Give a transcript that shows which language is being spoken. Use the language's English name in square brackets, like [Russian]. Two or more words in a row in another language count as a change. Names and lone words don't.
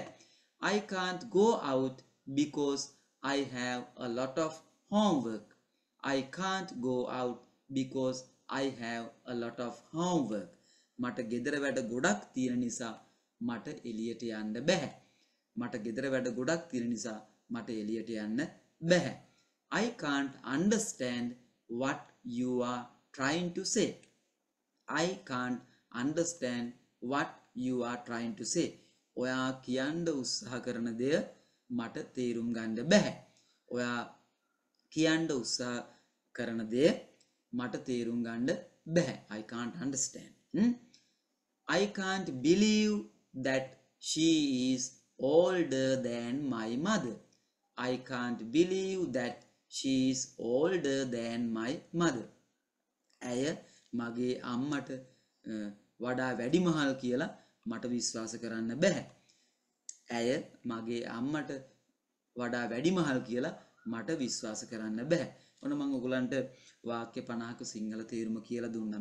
[English] I can't go out because I have a lot of homework. I can't go out because I have a lot of homework. [Sinhala] මට ගෙදර වැඩ ගොඩක් තියෙන නිසා මට එළියට යන්න බෑ. මට ගෙදර වැඩ ගොඩක් තියෙන නිසා මට එළියට යන්න බෑ. [English] I can't understand what you are trying to say. I can't understand what you are trying to say. [Sinhala] ඔයා කියන්න උත්සාහ කරන දෙය මට තේරුම් ගන්න බෑ. ඔයා කියන්න උත්සාහ කරන දෙය මට තේරුම් ගන්න බෑ. [English] I can't understand. I can't believe that she is older than my mother. I can't believe that she is older than my mother. [Sinhala] ඇය මගේ අම්මට වඩා වැඩිමහල් කියලා මට විශ්වාස කරන්න බෑ. ඇය මගේ අම්මට වඩා වැඩිමහල් කියලා මට විශ්වාස කරන්න බෑ. ඔන්න මම ඔයගලන්ට වාක්‍ය 50ක සිංහල තේරුම කියලා දුන්නා.